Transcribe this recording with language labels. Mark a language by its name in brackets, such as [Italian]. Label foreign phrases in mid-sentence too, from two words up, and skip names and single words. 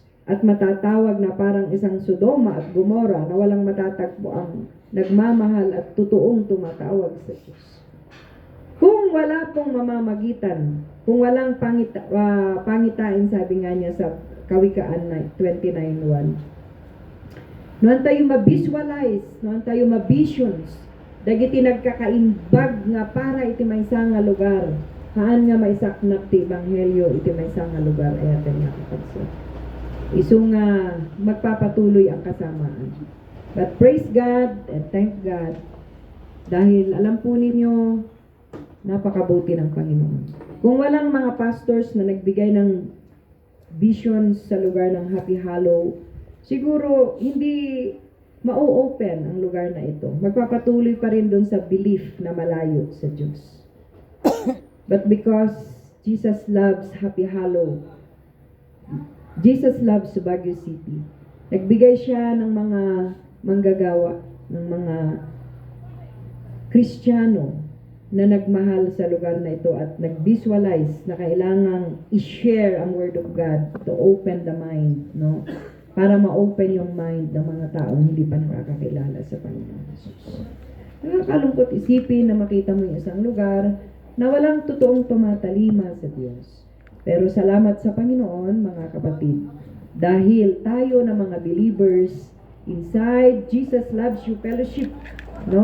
[Filipino] At matatawag na parang isang Sodoma at Gomora na walang matatagpo ang nagmamahal at totoong tumatawag sa Diyos. Kung wala pong mamamagitan, kung walang pangitain, sabi nga niya sa Kawikaan 29:1, noon tayo ma-visualize, noon tayo ma-visions, [Iloko] dagiti nagkakaimbag nga para iti maysa nga lugar, haan nga maisaknap ti Ebanghelyo iti maysa nga lugar, ay atin nga kapagso. [Filipino] Iso nga magpapatuloy ang kasamaan. [English] But praise God and thank God [Filipino] dahil alam po ninyo napakabuti ng Panginoon. Kung walang mga pastors na nagbigay ng visions sa lugar ng Happy Hollow, siguro hindi ma-open ang lugar na ito. Magpapatuloy pa rin doon sa belief na malayo sa Diyos. [English] But because Jesus loves Happy Hollow, Jesus loves Baguio City. [Filipino] Nagbigay siya ng mga manggagawa, ng mga Kristiyano na nagmahal sa lugar na ito at nag-visualize na kailangang i-share ang [English] Word of God to open the mind, [Filipino] no? Para ma-open yung mind ng mga taong hindi pa nakakakilala sa Panginoon Jesus. Nakakalungkot isipin na makita mo yung isang lugar na walang totoong tumatalima sa Diyos. Pero salamat sa Panginoon, mga kapatid, dahil tayo na mga believers inside Jesus Loves You Fellowship, no?